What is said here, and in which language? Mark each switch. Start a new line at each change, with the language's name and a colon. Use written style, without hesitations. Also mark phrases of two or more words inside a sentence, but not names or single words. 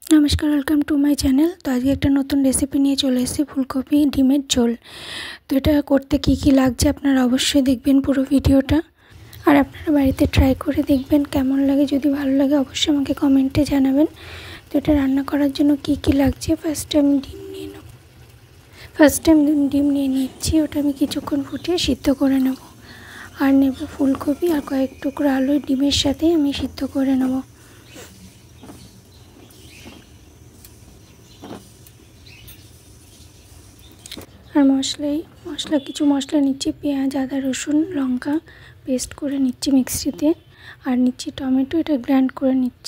English: नमस्कार welcome to my channel.
Bangla: তো আজ এক নতুন রেসিপি নিয়ে চলে এসেছি ফুলকপি ডিমের ঝোল। তো এটা করতে কী লাগছে আপনারা অবশ্যই দেখবেন পুরো ভিডিওটা আর আপনারা বাড়িতে ট্রাই করে দেখবেন কেমন লাগে। যদি ভালো লাগে অবশ্যই আমাকে কমেন্টে জানাবেন। তো এটা রান্না করার জন্য কী লাগছে
English: first time
Bangla: ডিম নিয়ে নিচ্ছি। ওটা আমি কিছুক্ষণ ফুটিয়ে সিদ্ধ করে নেব আর নেব ফুলকপি আর কয়েক টুকরো আলু ডিমের সাথে আমি সিদ্ধ করে নেব। আর মশলা কিছু মশলা নিচ্ছি, পেঁয়াজ আদা রসুন লঙ্কা পেস্ট করে নিচ্ছি মিক্সিতে, আর নিচ্ছি টমেটো, এটা গ্রাইন্ড করে নিচ্ছি।